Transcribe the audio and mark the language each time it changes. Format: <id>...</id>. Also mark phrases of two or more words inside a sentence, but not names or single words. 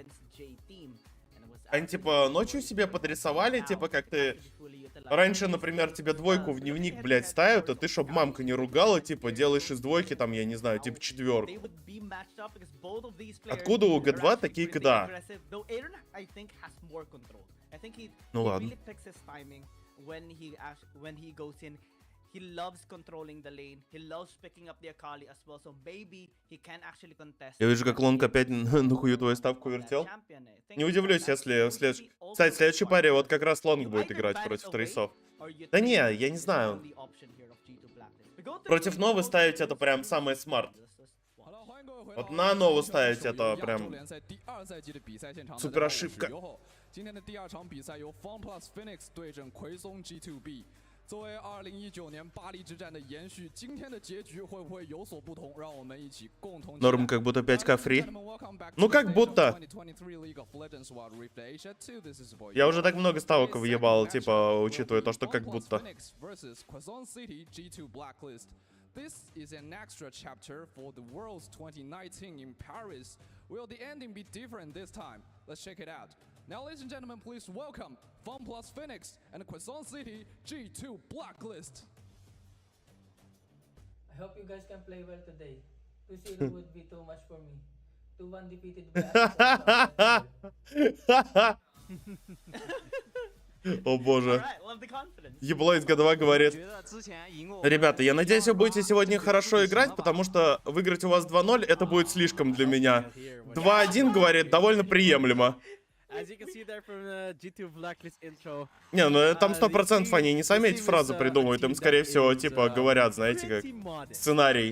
<ru>Они типа ночью себе подрисовали, типа как ты... Раньше, например, тебе 2 в дневник, блядь, ставят, а ты, чтоб мамка не ругала, типа делаешь из 2, там, я не знаю, типа 4. Откуда у G2 такие кода? Ну ладно.</ru> <en>He loves controlling the lane. He loves picking up the Akali as well. So maybe he can actually contest.</en> <ru>Я вижу, как Лонг опять на хую твою ставку вертел. Не удивлюсь, если в следующей... Кстати, в следующей паре вот как раз Лонг будет играть против Трейсов. Да не, я не знаю. Против Новы ставить это прям самое смарт. Вот на Нову ставить это прям супер ошибка.</ru> <zh>作为2019年巴黎之战的延续，今天的结局会不会有所不同？让我们一起共同。</zh> <ru>Норм как будто 5к фри. Ну как будто. Я уже так много ставок въебал, типа, учитывая то, что как будто.</ru> <en>This is an extra chapter for the Worlds 2019 in Paris. Will the ending be different this time? Let's check it out. Now, ladies and gentlemen, please welcome FunPlus Phoenix and Quezon City G2 Blacklist. I hope you guys can play well today. 2-0 would be too much for me. 2-1 defeated by</en> <ru>О боже. Ебло из G2 говорит: ребята, я надеюсь, вы будете сегодня хорошо играть, потому что выиграть у вас 2-0 это будет слишком для меня. 2-1, говорит, довольно приемлемо. Не, ну там 100% они не сами эти фразы придумывают, им скорее всего типа говорят, знаете, как сценарий.</ru>